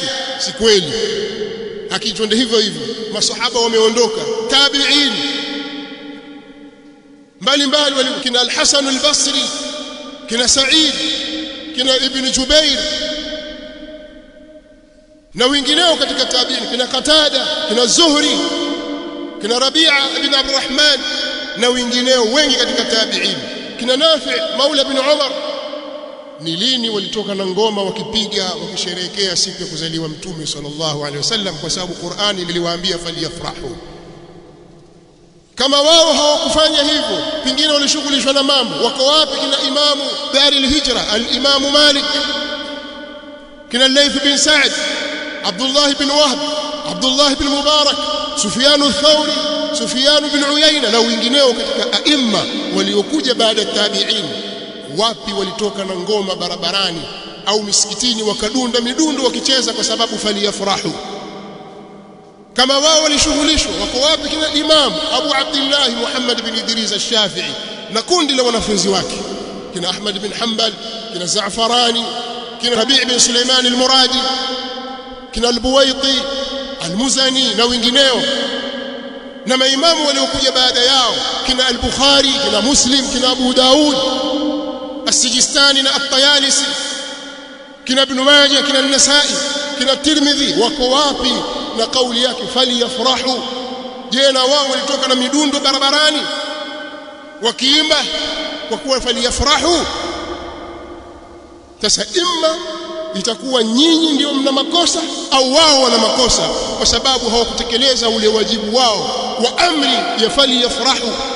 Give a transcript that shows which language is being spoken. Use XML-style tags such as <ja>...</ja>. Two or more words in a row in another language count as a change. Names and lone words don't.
<sw>Si kweli. Akitwende hivyo hivyo maswahaba wameondoka, tabi'in mbalimbali kina al-Hasan al-Basri kina Sa'id kina Ibn Jubair na wengineo katika tabi'in kina Qatada kina Zuhri kina Rabi'a ibn Abdurrahman na wengineo wengi katika tabi'in kina Nafi' maula ibn Umar. Ni lini walitoka na ngoma wakipiga wakisherehekea siku ya kuzaliwa Mtume</sw> <ar>صلى الله عليه وسلم?</ar> <sw>Kwa sababu Qur'ani iliwaambia faliyafrahu. Kama wao hawakufanya hivyo, pengine walishughulishwa na mambo. Wako wapi kina imamu Darul Hijra al-Imam Malik, kina Layth bin Sa'd, Abdullah bin Wahb, Abdullah bin Mubarak, Sufyan al-Thawri, Sufyan bin Uyayna na wengineo katika aima waliokuja baada ya tabi'in? Wapi walitoka na ngoma barabarani au misikitini wakadunda midundo wakicheza kwa sababu faliyafrahu? Kama wao walishughulishwa, wako wapi kina Imam Abu Abdullah Muhammad bin Idris al-Shafi'i na kundi la wanafunzi wake kina Ahmad bin Hanbal kina Za'farani kina Rabi' bin Sulaiman al-Muradi kina al-Buwaiti al-Muzani na wengineo, na maimamu waliokuja baada yao kina al-Bukhari kina Muslim kina Abu Daud as-Sijistani na at-Tayalisi kina Ibn Majah kina an-Nasa'i kina Tirmidhi. Wako wapi na kauli yake faliyafrahu? Je, na wao walitoka na midundo barabarani wakiimba kwa kuwa faliyafrahu? Sasa imma itakuwa nyinyi ndio mna makosa au wao wana makosa kwa sababu hawakutekeleza ule wajibu wao wa amri ya faliyafrahu.</sw>